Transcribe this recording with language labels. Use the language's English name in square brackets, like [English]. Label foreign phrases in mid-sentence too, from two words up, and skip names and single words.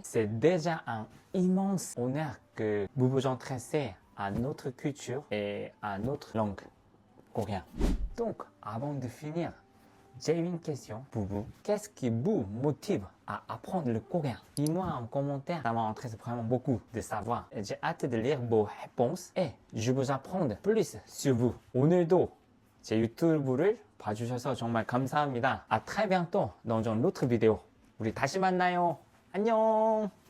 [French] C'est déjà un immense honneur que vous vous intéressez à notre culture et à notre langue coréenne. Donc, avant de finir, j'ai une question pour vous. Qu'est-ce qui vous motive à apprendre le coréen? Dis-moi en commentaire, ça m'intéresse vraiment beaucoup de savoir. J'ai hâte de lire vos réponses et je vous apprendre plus sur vous. [Korean] 오늘도 제 유튜브를 봐주셔서 정말 감사합니다. [French] À très bientôt dans une autre vidéo. [Korean] 우리 다시 만나요. 안녕.